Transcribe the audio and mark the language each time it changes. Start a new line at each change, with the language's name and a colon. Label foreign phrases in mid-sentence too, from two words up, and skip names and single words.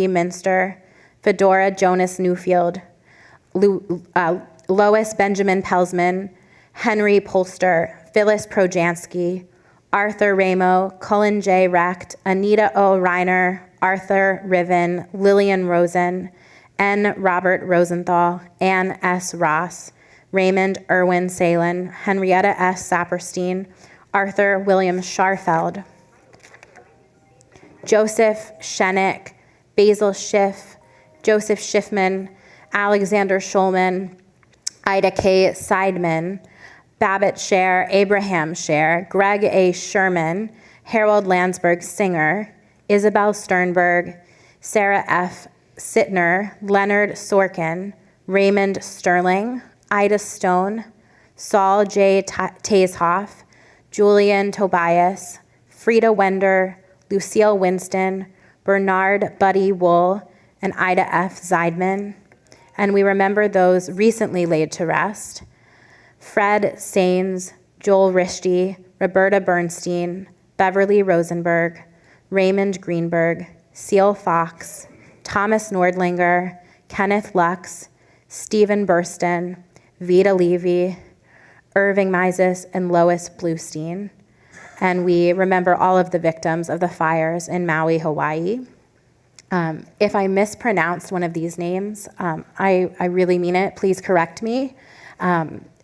English: Minster, Fedora Jonas Newfield, Lois Benjamin Pelsman, Henry Polster, Phyllis Projansky, Arthur Ramo, Cullen J. Recht, Anita O. Reiner, Arthur Riven, Lillian Rosen, N. Robert Rosenthal, Ann S. Ross, Raymond Irwin Salen, Henrietta S. Saperstein, Arthur William Scharfeld, Joseph Shenick, Basil Schiff, Joseph Schiffman, Alexander Schulman, Ida K. Seidman, Babbitt Scher, Abraham Scher, Greg A. Sherman, Harold Landsberg Singer, Isabel Sternberg, Sarah F. Sittner, Leonard Sorkin, Raymond Sterling, Ida Stone, Saul J. Taeshoff, Julian Tobias, Frida Wender, Lucille Winston, Bernard Buddy Wool, and Ida F. Zeidman. And we remember those recently laid to rest: Fred Sains, Joel Rishti, Roberta Bernstein, Beverly Rosenberg, Raymond Greenberg, Seal Fox, Thomas Nordlinger, Kenneth Lux, Stephen Burston, Vita Levy, Irving Mises, and Lois Bluestein. And we remember all of the victims of the fires in Maui, Hawaii. If I mispronounced one of these names, I really mean it. Please correct me.